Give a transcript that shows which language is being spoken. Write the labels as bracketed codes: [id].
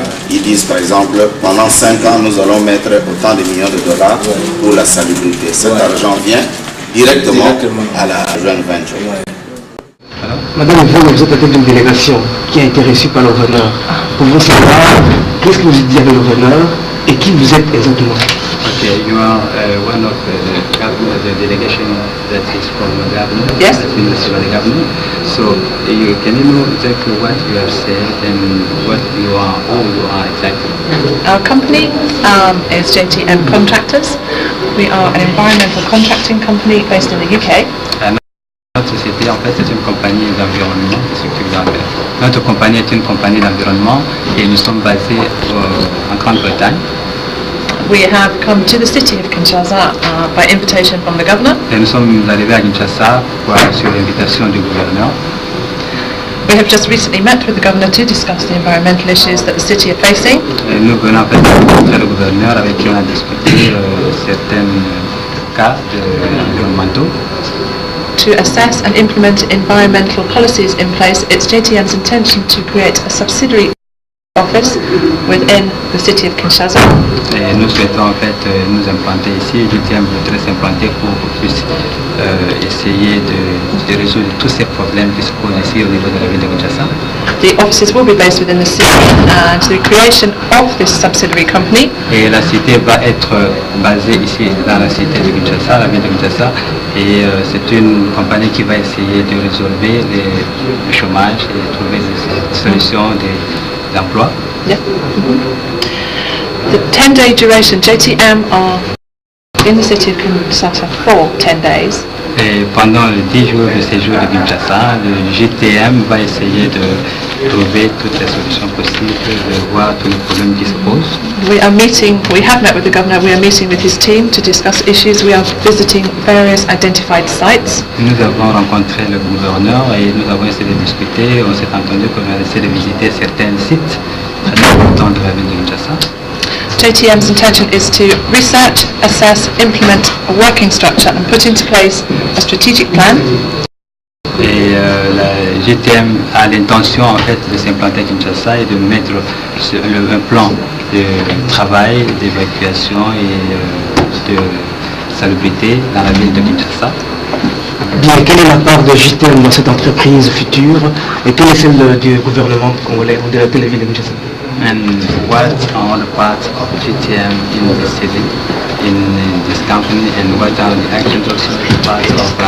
[fr] Ils disent par exemple, pendant 5 ans, nous allons mettre autant de millions de dollars pour la salubrité. Cet argent vient directement à la joint venture. Madame, vous êtes à tête d'une délégation qui a été reçue par le gouverneur. Pouvez-vous savoir qu'est-ce que vous dites avec le gouverneur et qui vous êtes exactement? [en] Okay, you are one of the delegation that is from the government. Yes. That's been received by the government. So, can you know exactly what you have said and what you are, who you are exactly? Our company is JTM Contractors. We are an environmental contracting company based in the UK. [fr] Notre société, en fait, c'est une compagnie d'environnement. Notre compagnie est une compagnie d'environnement et nous sommes basés en Grande-Bretagne. [en] We have come to the city of Kinshasa by invitation from the governor. [fr] Et nous sommes arrivés à Kinshasa sur l'invitation du gouverneur. [en] We have just recently met with the governor to discuss the environmental issues that the city are facing. [fr] Et nous venons en fait rencontrer le gouverneur avec qui on a discuté certains cas environnementaux. [en] To assess and implement environmental policies in place, it's JTM's intention to create a subsidiary office within the city of Kinshasa. [fr] Et nous souhaitons en fait nous implanter ici. JTM voudrait s'implanter pour qu'on puisse essayer de résoudre tous ces problèmes qui se posent ici au niveau de la ville de Kinshasa. [en] The offices will be based within the city and the creation of this subsidiary company. [fr] Et la cité va être basée ici dans la cité de Kinshasa, la ville de Kinshasa. Et c'est une compagnie qui va essayer de résoudre le chômage et trouver des solutions d'emploi. [en] Yeah. The 10-day duration, JTM are in the city of Kinshasa for 10 days. [fr] Et pendant les 10 jours de séjour de Kinshasa, le GTM va essayer de trouver toutes les solutions possibles, de voir tous les problèmes qui se posent. [en] We have met with the governor, we are meeting with his team to discuss issues. We are visiting various identified sites. [fr] Nous avons rencontré le gouverneur et nous avons essayé de discuter. On s'est entendu qu'on a essayé de visiter certains sites très importants de la ville de Kinshasa. [en] JTM's intention is to research, assess, implement a working structure and put into place a strategic plan. [fr] Et la GTM a l'intention en fait de s'implanter à Kinshasa et de mettre un plan de travail, d'évacuation et de salubrité dans la ville de Kinshasa. dire quelle est la part de JTM dans cette entreprise future et quelle est celle du gouvernement congolais ou de la télévision de Kinshasa? [en] And what are the parts of GTM in the city, in this company, and what are the actions of parts of